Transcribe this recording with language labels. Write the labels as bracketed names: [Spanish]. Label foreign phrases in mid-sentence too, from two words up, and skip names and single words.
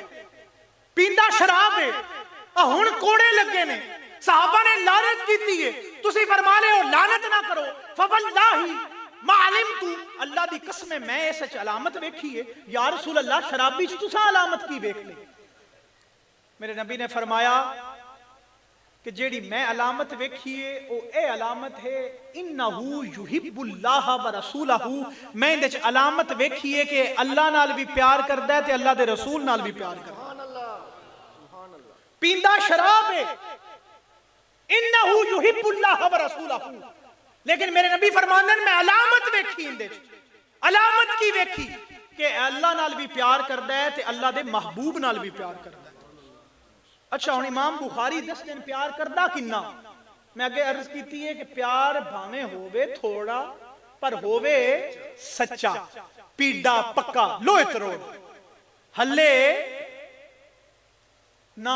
[Punjabi] پیندا شراب ہے، ہݨ کوڑے لگے نے، صحابہ نے لعنت کی ہے، تسی فرما لے ہو لعنت نہ کرو. [Arabic] فوالله ما علمت, [Punjabi] اللہ دی قسم میں اس چ علامت ویکھی ہے. [Arabic] يا رسول الله, [Punjabi] شرابی چ تساں علامت کی ویکھ لی؟ میرے نبی نے فرمایا کہ جیہڑی میں علامت ویکھی ہے او اے علامت ہے [Arabic] إنه يحب الله ورسوله. [Punjabi] میں ایہدے چ علامت ویکھی ہے کہ اللہ نال بھی پیار کردا ہے تے اللہ دے رسول نال بھی پیار کردا ہے. پیندا شراب ہے, [Arabic] إنه يحب الله ورسوله. [Punjabi] لیکن میرے نبی فرماندے میں علامت ویکھی ایہدے چ. علامت کی ویکھی کہ اللہ نال بھی پیار کردا ہے تے اللہ دے محبوب نال بھی پیار کردا ہے. اچھا ہݨ امام بخاری دس دن پیار کردا کنا? میں اگے عرض کی ہے کہ پیار بھاویں ہووے تھوڑا پر ہووے سچا، پیڑا پکا، لوہے تروڑ، ہلے نہ.